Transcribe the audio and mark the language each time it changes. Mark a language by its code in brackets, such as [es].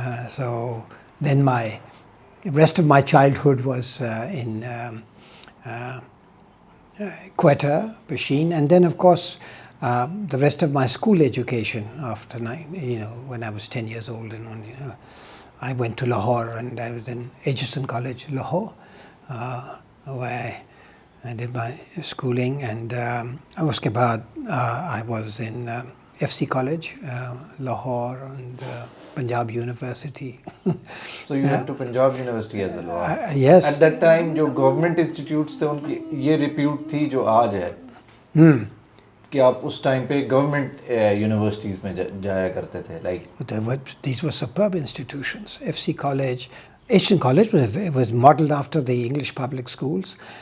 [en] So then the rest of my childhood was in Quetta, Bashin, and then of course the rest of my school education after, you know, when I was 10 years old, and I went to Lahore, and I was in Edgerton College, Lahore, where I did my schooling, and [hi] uske baad [en] I was in FC College, Lahore, and Punjab University. So you went to Punjab University as well? Yes. At that time, [hi] जो government institutes थे उनकी ये repute थी जो आज है कि आप उस time पे government universities में जाया करते थे, like [en] these were superb institutions. FC College, Asian College was modelled after the English public schools.